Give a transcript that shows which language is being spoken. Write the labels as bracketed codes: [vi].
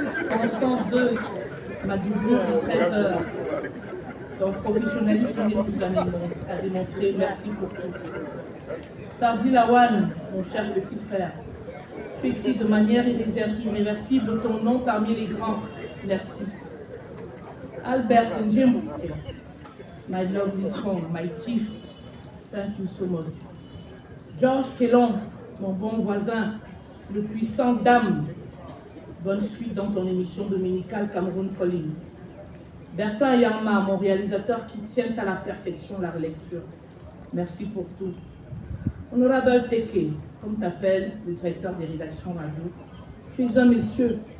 [fr] Constance 2, ma doublure de 13 heures. Ton professionnalisme nous a démontré. Merci pour tout. Sardi Lawan, mon cher petit frère, tu écris de manière irréversible ton nom parmi les grands. Merci. [en] Albert Njembu, my lovely son, my chief, thank you so much. [fr] Georges Kellon, mon bon voisin, le puissant dame, bonne suite dans ton émission dominicale Cameroun Calling. Bertin Yama, mon réalisateur qui tient à la perfection la relecture. Merci pour tout. Honorable Teke, comme t'appelles le directeur des rédactions radio, tu es un monsieur.